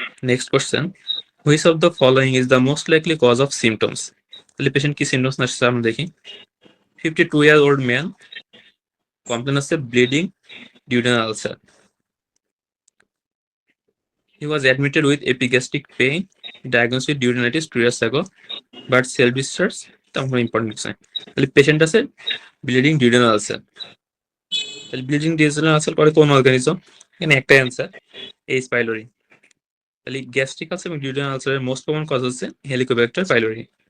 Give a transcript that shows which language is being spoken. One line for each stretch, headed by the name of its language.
English: Next question, which of the following is the most likely cause of symptoms?
Bangla: তাহলে patient কি symptoms আসছে আমরা দেখি। 52-year-old ম্যান, কমপ্লেন আছে bleeding
English: duodenal ulcer. He was admitted with epigastric pain, diagnosed with duodenitis 2 years ago, but self discharge
Bangla: তেমন important কিছু নাই। তাহলে পেশেন্ট আছে ব্লিডিং ডিউডেনাল আলসার। তাহলে ব্লিডিং ডিউডেনাল আলসার করে কোন অর্গানিজম, এখানে একটা অ্যান্সার এইচ পাইলোরি। তাহলে গ্যাস্ট্রিক আলসার এবং ডিউডেনাল আলসারের মোস্ট কমন কজ হচ্ছে হেলিকোব্যাক্টার পাইলোরি।